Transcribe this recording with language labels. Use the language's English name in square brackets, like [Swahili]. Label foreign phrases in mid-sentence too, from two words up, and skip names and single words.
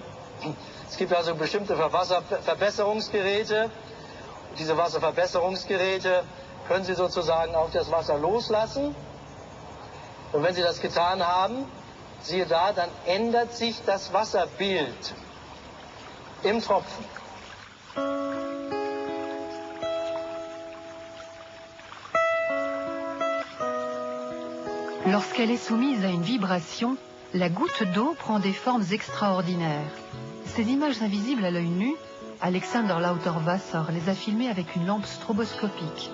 [German] Es gibt also bestimmte Verbesserungsgeräte. Diese Wasserverbesserungsgeräte können Sie sozusagen auf das Wasser loslassen. Und wenn Sie das getan haben, siehe da, dann ändert sich das Wasserbild im Tropfen. [French] Lorsqu'elle est soumise à une vibration, la goutte d'eau prend des formes extraordinaires. Ces images invisibles à l'œil nu, Alexander Lauterwasser les a filmées avec une lampe stroboscopique.